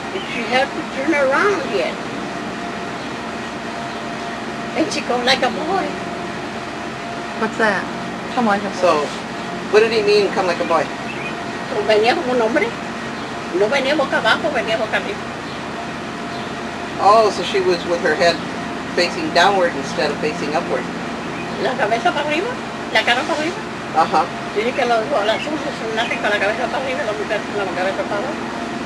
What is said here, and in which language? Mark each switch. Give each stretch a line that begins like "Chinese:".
English: She had to turn around yet. And she come like a boy. What's that? Come on, come So, what did he mean, come like a boy?
Spanish: Venía como un hombre. No venía boca abajo, venía boca arriba.
English: Oh, so she was with her head facing downward instead of facing upward.
Spanish: La cabeza para arriba, la cara para arriba. Uh-huh. Dice que los hombres nacen con la cabeza para arriba y las mujeres con la cabeza para abajo.